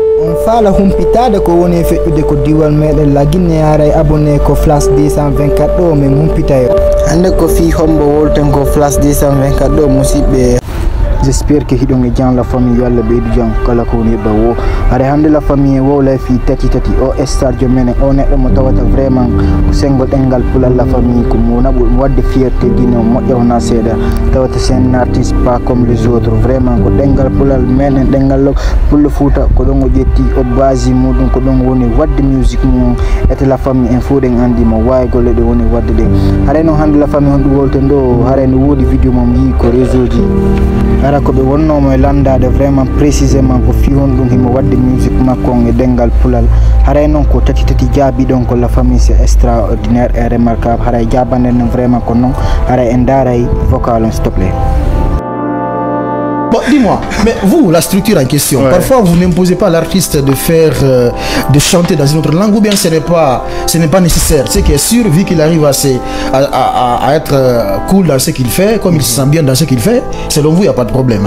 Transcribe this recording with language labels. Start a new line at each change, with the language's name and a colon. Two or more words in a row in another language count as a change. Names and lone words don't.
Fula: on faala humpitade ko woni feƴƴude ko diwal meɗen la Guinée aray abonné ko Flash 224 ɗo min humpitayo hande ko fi hombo wolten ko Flash 224 ɗo musidɓe.
French: J'espère que
Fula: hiɗon e jan
French: la famille
Fula: yo Allah ɓeydu jan kala ko woni ɗo wo hade hande
French: la famille
Fula: wowlay fi tati o star menen o neɗɗo mo tawata vraiment ko sengo ɗengal pulal
French: la famille
Fula: ko mo naɓu wadde fierté Guinée o moƴƴa wona seeɗa tawata
French: c'est un artiste pas comme les autres
Fula: vraiment ko ɗengal pulal menen ɗengal pullo Fouta ko ɗon o ƴetti o basi muɗum ko ɗon woni wadde musique mum ete
French: la famille
Fula: en fo ɗen andi mo wawi golle ɗe woni wadde ɗe haray noon hande
French: la famille
Fula: honɗum wolten ɗo haray no woodi vidéo mom yi ko réseau ji ara ko ɓe wonnomo e landade
French: vraiment précisément
Fula: ko fi hon ɗum himo wadde musique makko on e ɗengal pulal haray noon ko tati jaabi ɗon ko
French: la famille c'est extraordinaire et remarquable
Fula: haray jabande non vraiment ko noon haray en daaray vocal on
French: s'il te plaît. Bon, dis-moi, mais vous, la structure en question, parfois vous n'imposez pas à l'artiste de faire, de chanter dans une autre langue, ou bien ce n'est pas nécessaire. Ce qui est sûr, vu qu'il arrive à être cool dans ce qu'il fait, comme il se sent bien dans ce qu'il fait, selon vous, il n'y a pas de problème.